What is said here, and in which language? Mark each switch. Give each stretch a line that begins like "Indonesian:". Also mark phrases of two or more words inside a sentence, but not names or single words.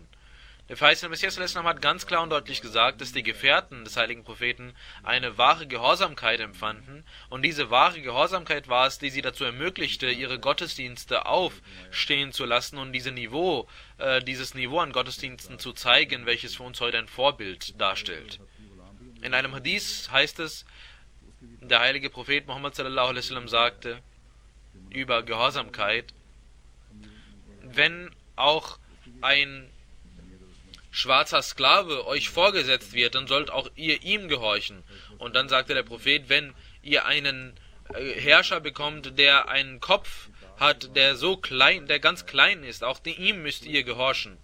German: Der verheißene Messias hat ganz klar und deutlich gesagt, dass die Gefährten des heiligen Propheten eine wahre Gehorsamkeit empfanden, und diese wahre Gehorsamkeit war es, die sie dazu ermöglichte, ihre Gottesdienste aufstehen zu lassen und dieses Niveau an Gottesdiensten zu zeigen, welches für uns heute ein Vorbild darstellt. In einem Hadith heißt es, der heilige Prophet Muhammad
Arabic: صلى الله عليه وسلم
German: sagte über Gehorsamkeit, wenn auch ein schwarzer Sklave euch vorgesetzt wird, dann sollt auch ihr ihm gehorchen. Und dann sagte der Prophet, wenn ihr einen Herrscher bekommt, der einen Kopf hat, der ganz klein ist, auch ihm müsst ihr gehorchen.